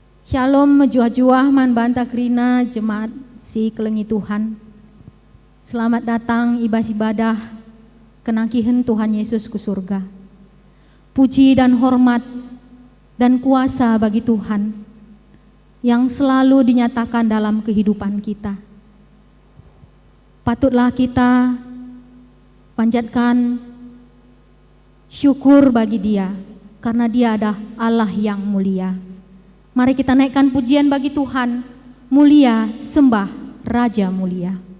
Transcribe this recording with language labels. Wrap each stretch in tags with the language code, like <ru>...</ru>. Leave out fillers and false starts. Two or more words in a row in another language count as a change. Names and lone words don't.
<btx>Shalom mejuah-juah man banta krina jemaat si kelengi Tuhan.</btx> <id>Selamat datang</id> <btx>ibas ibadah kenangkihen Tuhan Yesus ke surga.</btx> <id>Puji dan hormat dan kuasa bagi Tuhan yang selalu dinyatakan dalam kehidupan kita. Patutlah kita panjatkan syukur bagi Dia karena Dia adalah Allah yang mulia. Mari kita naikkan pujian bagi Tuhan, mulia, sembah, Raja mulia.</id>